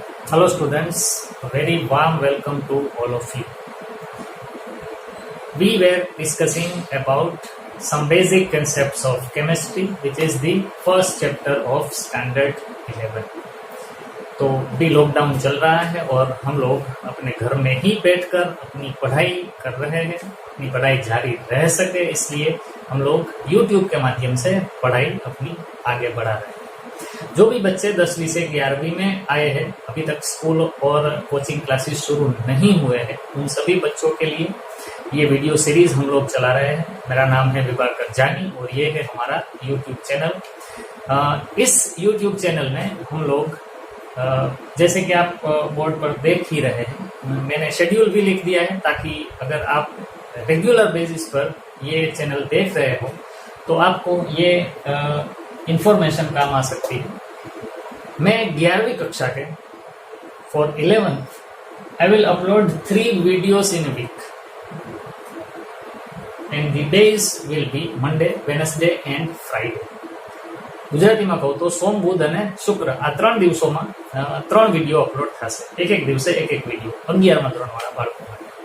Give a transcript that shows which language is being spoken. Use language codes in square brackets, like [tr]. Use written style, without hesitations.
[en] Hello students, a very warm welcome to all of you. We were discussing about some basic concepts of chemistry, which is the first chapter of standard 11. [hi] तो भी lockdown चल रहा है और हम लोग अपने घर में ही बैठकर अपनी पढ़ाई कर रहे हैं। अपनी पढ़ाई जारी रह सके इसलिए हम लोग YouTube के माध्यम से पढ़ाई अपनी आगे बढ़ा रहे हैं। जो भी बच्चे 10वीं से 11वीं में आए हैं, अभी तक स्कूल और कोचिंग क्लासेस शुरू नहीं हुए हैं, उन सभी बच्चों के लिए ये वीडियो सीरीज हम लोग चला रहे हैं। मेरा नाम है विभाकर जानी और ये है हमारा YouTube चैनल। इस YouTube चैनल में हम लोग जैसे कि आप बोर्ड पर देख ही रहे हैं, मैंने शेड्यूल भी लिख दिया है ताकि अगर आप रेगुलर बेसिस पर ये चैनल देख रहे हो तो आपको ये इंफॉर्मेशन काम आ सकती है। मैं 11वीं कक्षा के [en] For 11th I will upload 3 videos in a week and the days will be Monday, Wednesday and Friday. [gu] ગુજરાતીમાં કહું તો સોમ, બુધ અને શુક્ર આ 3 દિવસોમાં 3 વિડીયો અપલોડ થશે। એક દિવસે એક વિડીયો 11માં ધોરણ વાળા બાળકો માટે।